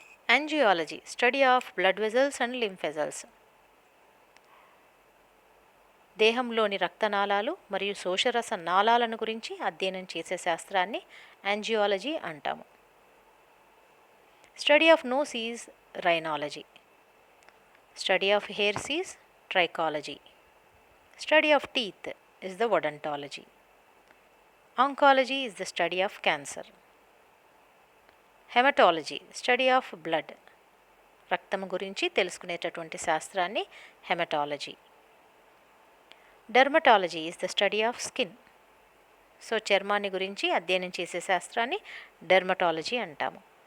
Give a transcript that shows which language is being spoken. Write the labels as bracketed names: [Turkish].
[Telugu] Angiology [English] study of blood vessels and lymph vessels, [Telugu] దేహంలోని రక్తనాళాలు మరియు శోషరస నాళాలను గురించి అధ్యయనం చేసే శాస్త్రాన్ని యాంజియాలజీ అంటాము. [English] Study of nose is rhinology. Study of hairs is trichology. Study of teeth is the odontology. Oncology is the study of cancer. Hematology, study of blood. [Telugu] రక్తము గురించి తెలుసుకునేటటువంటి శాస్త్రాన్ని haematology. [English] Dermatology is the study of skin. [Telugu] So చర్మాన్ని గురించి అధ్యయనం చేసే శాస్త్రాన్ని dermatology అంటాము.